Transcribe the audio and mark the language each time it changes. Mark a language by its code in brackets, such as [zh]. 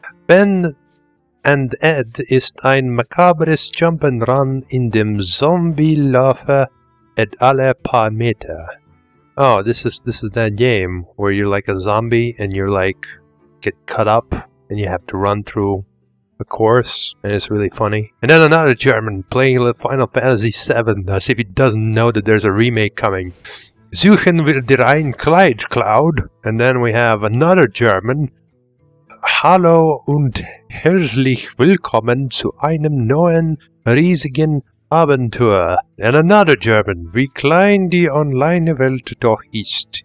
[de] Ben and Ed ist ein makabres Jump'n'Run in dem Zombie-Laufe et alle paar Meter. [en] Oh, this is that game where you're like a zombie and you're like get cut up and you have to run through a course, and it's really funny. And then another German playing Final Fantasy VII as if he doesn't know that there's a remake coming. [de] Suchen wir dir ein Kleid, Cloud. [en] And then we have another German. [de] Hallo und herzlich willkommen zu einem neuen, riesigen Abenteuer. [en] And another German. [de] Wie klein die Online-Welt doch ist.